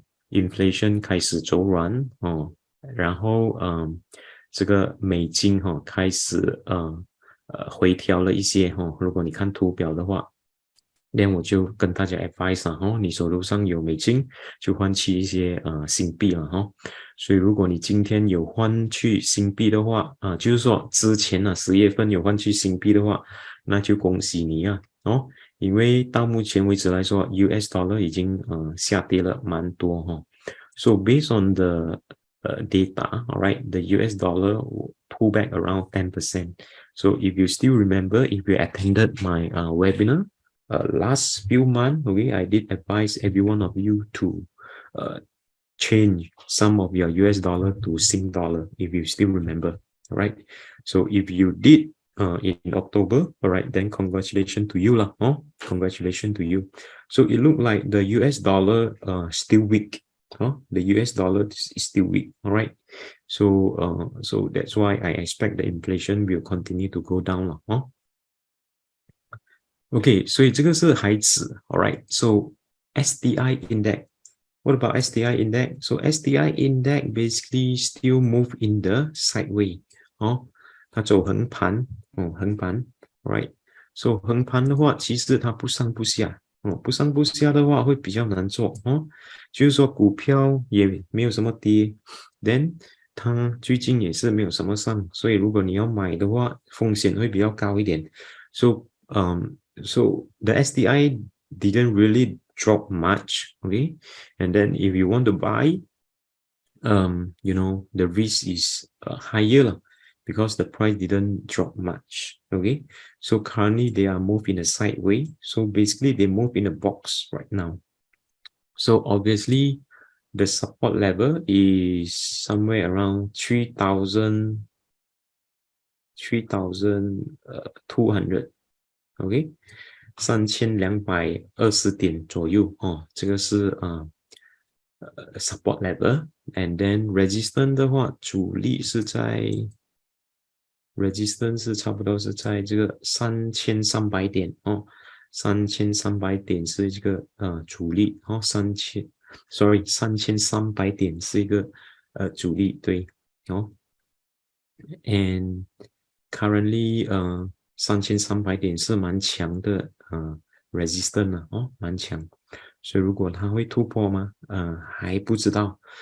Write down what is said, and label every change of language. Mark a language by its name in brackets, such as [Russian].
[Chinese] inflation 开始走软然后这个美金开始回调了一些如果你看图表的话，那我就跟大家 advise 你手头上有美金就换去一些新币了所以如果你今天有换去新币的话就是说之前10月份有换去新币的话，那就恭喜你因为到目前为止来说 US dollar 已经下跌了蛮多 [English] So based on the data, all right, the US dollar will pull back around 10%. So if you still remember, if you attended my webinar last few months, okay, I did advise every one of you to change some of your US dollar to Sing dollar, if you still remember, all right? So if you did in October, all right, then congratulations to you lah. Congratulations to you. So it looked like the US dollar still weak. The US dollar is still weak, all right. So so that's why I expect the inflation will continue to go down lah. Okay, [Chinese] 所以这个是海指 all right. [English] So SDI index. What about SDI index? So SDI index basically still move in the sideway [Chinese] 它走横盘横盘 [English] right. [Chinese] So 横盘的话，其实它不上不下不上不下的话会比较难做就是说股票也没有什么跌 [English] then [Chinese] 它最近也是没有什么上，所以如果你要买的话，风险会比较高一点。 [English] So so the SDI didn't really drop much, okay? And then if you want to buy, you know, the risk is higher because the price didn't drop much, okay? So currently they are moving a sideways. So basically they move in a box right now. So obviously the support level is somewhere around 3,200, okay? [Chinese] 3220点左右这个是support level. And then resistance 的话，主力是在 resistance 是差不多是在这个3300点3300点是这个主力3300点是一个主力对 [English] and currently [Chinese] 3300点是蛮强的resistance 蛮强，所以如果它会突破吗还不知道